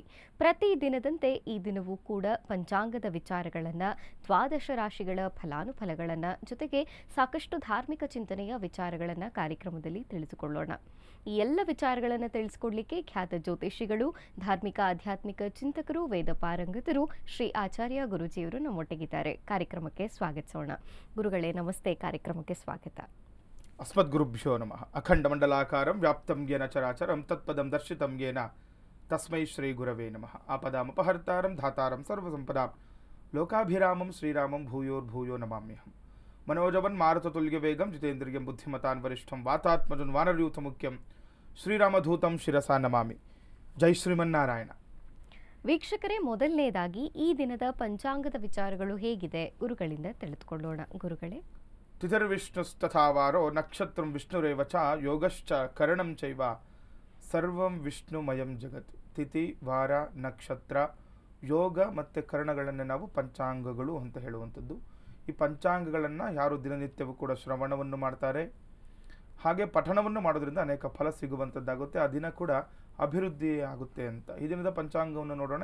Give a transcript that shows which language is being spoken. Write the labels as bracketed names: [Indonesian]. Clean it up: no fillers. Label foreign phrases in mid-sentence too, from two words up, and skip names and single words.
[Kannada] ಪ್ರತಿ ದಿನದಂತೆ ಈ ದಿನವೂ ಕೂಡ ಪಂಚಾಂಗದ ವಿಚಾರಗಳನ್ನು, ದ್ವಾದಶ ರಾಶಿಗಳ ಫಲಾನುಫಲಗಳನ್ನು, ಜೊತೆಗೆ ಸಾಕಷ್ಟು ಧಾರ್ಮಿಕ ಚಿಂತನೆಯ ವಿಚಾರಗಳನ್ನು ಕಾರ್ಯಕ್ರಮದಲ್ಲಿ ತಿಳಿದುಕೊಳ್ಳೋಣ. ಈ ಎಲ್ಲ ವಿಚಾರಗಳನ್ನು ತಿಳಿಸಿಕೊಡ್ಲಿಕ್ಕೆ ಖ್ಯಾತ ಜ್ಯೋತಿಷಿಗಳು, ಧಾರ್ಮಿಕ ಆಧ್ಯಾತ್ಮಿಕ ಚಿಂತಕರು, ವೇದ ಪಾರಂಗತರು ಶ್ರೀ ಆಚಾರ್ಯ ಗುರೂಜಿಯವರು ನಮ್ಮೊಟ್ಟಿಗಿದ್ದಾರೆ. ಕಾರ್ಯಕ್ರಮಕ್ಕೆ ಸ್ವಾಗತಿಸೋಣ. ಗುರುಗಳೇ ನಮಸ್ತೆ, ಕಾರ್ಯಕ್ರಮಕ್ಕೆ ಸ್ವಾಗತ. [Sanskrit] ಅಸ್ಮದ್ಗುರುಭ್ಯೋ ನಮಃ. ಅಖಂಡ ಮಂಡಲಾಕಾರಂ ವ್ಯಾಪ್ತಂ ಯೇನ ಚರಾಚರಂ ತತ್ಪದಂ ದರ್ಶಿತಂ ಯೇನ ತಸ್ಮೈ ಶ್ರೀ ಗುರವೇ ನಮಃ. ಆಪದಾಮಪಹರ್ತಾರಂ ಧಾತಾರಂ ಸರ್ವಸಂಪದಾಂ ಲೋಕಾಭಿರಾಮಂ ಶ್ರೀರಾಮಂ ಭೂಯೋರ್ಭೂಯೋ ನಮಾಮ್ಯಹಂ. ಮನೋಜವನ್ ಮಾರುತತುಲ್ಯ ವೇಗಂ ಜಿತೇಂದ್ರಿಯಂ ಬುದ್ಧಿಮತಾನ್ ವರಿಷ್ಠಂ ವಾತಾತ್ಮಜನ್ ವಾನರಯೂಥ ಮುಖ್ಯಂ ಶ್ರೀರಾಮಧೂತಂ ಶಿರಸಾ ನಮಾಮಿ. ಜೈ ಶ್ರೀಮನ್ನಾರಾಯಣ. [Kannada] ವೀಕ್ಷಕರೇ, ಮೊದಲನೇದಾಗಿ ಈ ದಿನದ ಪಂಚಾಂಗದ ವಿಚಾರಗಳು ಹೇಗಿದೆ ಗುರುಗಳಿಂದ ತಿಳಿದುಕೊಳ್ಳೋಣ. ಗುರುಗಳೇ, [Sanskrit] ತಿಥಿರ್ವಿಷ್ಣುಸ್ತಥಾವಾರೋ ನಕ್ಷತ್ರಂ ವಿಷ್ಣುರೇವ ಚ ಯೋಗಶ್ಚ ಕರಣಂ ಚೈವ ಸರ್ವಂ ವಿಷ್ಣುಮಯಂ ಜಗತ್. [Kannada] ತಿಥಿ, ವಾರ, ನಕ್ಷತ್ರ, ಯೋಗ ಮತ್ತು ಕರಣಗಳನ್ನು ನಾವು ಪಂಚಾಂಗಗಳು ಅಂತ ಹೇಳುವಂಥದ್ದು. ಈ ಪಂಚಾಂಗಗಳನ್ನು ಯಾರು ದಿನನಿತ್ಯವೂ ಕೂಡ ಶ್ರವಣವನ್ನು ಮಾಡ್ತಾರೆ, ಹಾಗೆ ಪಠಣವನ್ನು ಮಾಡೋದ್ರಿಂದ ಅನೇಕ ಫಲ ಸಿಗುವಂಥದ್ದಾಗುತ್ತೆ. ಆ ದಿನ ಕೂಡ ಅಭಿವೃದ್ಧಿ ಆಗುತ್ತೆ ಅಂತ. ಈ ದಿನದ ಪಂಚಾಂಗವನ್ನು ನೋಡೋಣ.